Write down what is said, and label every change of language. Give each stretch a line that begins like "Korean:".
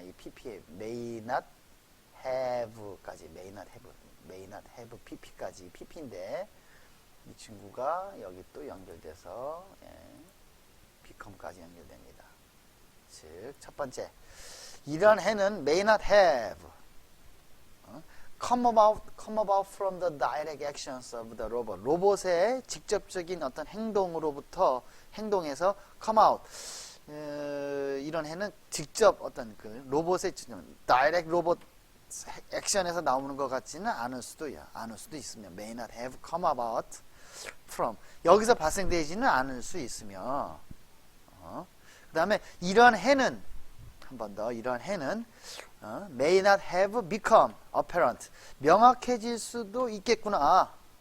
Korean: 이 pp에 may not have까지, may not have pp까지 pp인데 이 친구가 여기 또 연결돼서 become까지 연결됩니다. 즉, 첫 번째, 이런 해는
English: may not have come about from the direct actions of the robot.
Korean: 로봇의 직접적인 어떤 행동에서 come out. 이런 해는 직접 어떤 그 로봇의 direct 로봇 액션에서 나오는 것 같지는 않을 수도 있으며
English: may not have come about from
Korean: 여기서 발생되지는 않을 수 있으며 그 다음에 이런 해는 한 번 더 이런 해는
English: may not have become apparent
Korean: 명확해질 수도 있겠구나.